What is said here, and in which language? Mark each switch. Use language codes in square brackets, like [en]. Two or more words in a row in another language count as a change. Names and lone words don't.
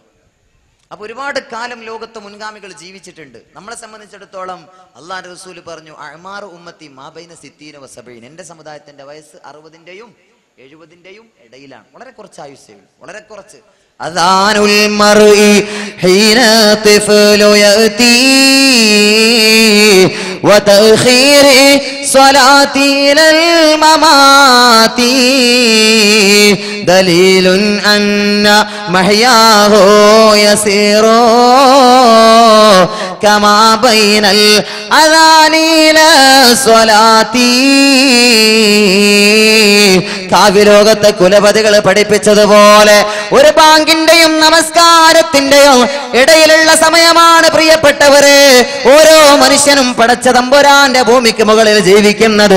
[ml] അപ്പൊ ഒരുപാട് കാലം ലോകത്ത് മുൻഗാമികൾ ജീവിച്ചിട്ടുണ്ട്. നമ്മളെ സംബന്ധിച്ചിടത്തോളം അള്ളാഹുവിന്റെ റസൂൽ പറഞ്ഞു, [ar] أعمار أمتي ما بين 60 و 70. [ml] എന്റെ സമുദായത്തിന്റെ വയസ്സ് 60-ന്റെയും 70-ന്റെയും ഇടയിലാണ്. വളരെ കുറച്ച് ആയുസ്സേ ഉള്ളൂ, വളരെ കുറച്ച്. [ar] أذان المرء حين الطفل يأتي وتأخير صلاتي للممات دليل أن محياه يسير كما بين الأذان إلى الصلاة. [ml] കാവ്യലോകത്തെ കുലപതികൾ പഠിപ്പിച്ചതുപോലെ ഒരു ബാങ്കിന്റെയും നമസ്കാരത്തിന്റെയും ഇടയിലുള്ള സമയമാണ് പ്രിയപ്പെട്ടവരെ ഓരോ മനുഷ്യനും പടച്ച തമ്പുരാന്റെ ഭൂമിക്ക് മുകളിൽ ജീവിക്കുന്നത്.